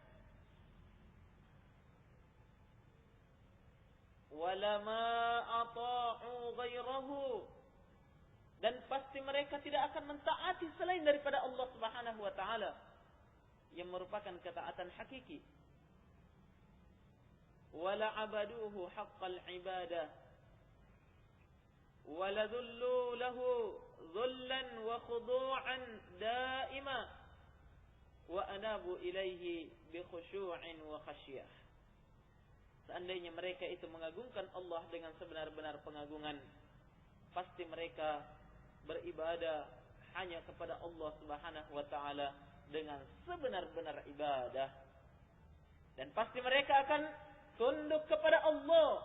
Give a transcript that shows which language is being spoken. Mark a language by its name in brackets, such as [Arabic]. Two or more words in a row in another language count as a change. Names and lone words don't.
[Arabic] ولما أطاعوا غيره, [Indonesian] dan pasti mereka tidak akan mentaati selain daripada [Arabic] الله سبحانه وتعالى [Indonesian] yang merupakan ketaatan hakiki. [Arabic] ولا عبدوه حق العبادة ولا ذلوا له ذلا وخضوعا دائما وأنابوا إليه بخشوع وخشية. [Indonesian] Seandainya mereka itu mengagungkan Allah dengan sebenar-benar pengagungan, pasti mereka beribadah hanya kepada [Arabic] الله سبحانه وتعالى [Indonesian] dengan sebenar-benar ibadah, dan pasti mereka akan tunduk kepada Allah.